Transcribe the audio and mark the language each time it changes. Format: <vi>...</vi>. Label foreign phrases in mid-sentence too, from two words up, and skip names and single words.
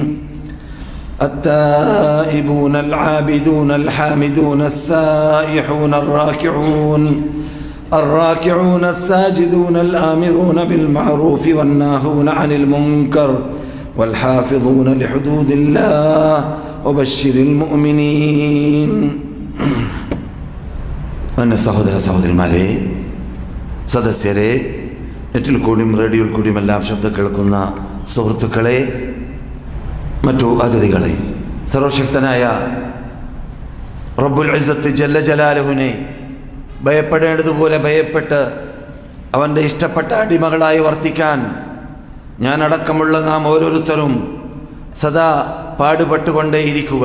<ar>التائبون العابدون الحامدون السائحون الراكعون الساجدون الآمرون بالمعروف والناهون عن المنكر والحافظون لحدود الله وبشر المؤمنين.</ar> <ml>അന്ന സഹോദരന്മാരെ, സദസ്യരെ, നെറ്റിൽ കൂടിയും റേഡിയോയിൽ കൂടിയും എല്ലാം ശബ്ദം കേൾക്കുന്ന സുഹൃത്തുക്കളെ, മറ്റു അതിഥികളെ, സർവശക്തനായ</ml> <ar>رب العزة جل جلاله</ar> <ml>ഭയപ്പെടേണ്ടതുപോലെ ഭയപ്പെട്ട് അവൻ്റെ ഇഷ്ടപ്പെട്ട അടിമകളായി വർത്തിക്കാൻ ഞാനടക്കമുള്ള നാം ഓരോരുത്തരും സദാ പാടുപെട്ടുകൊണ്ടേയിരിക്കുക.</ml>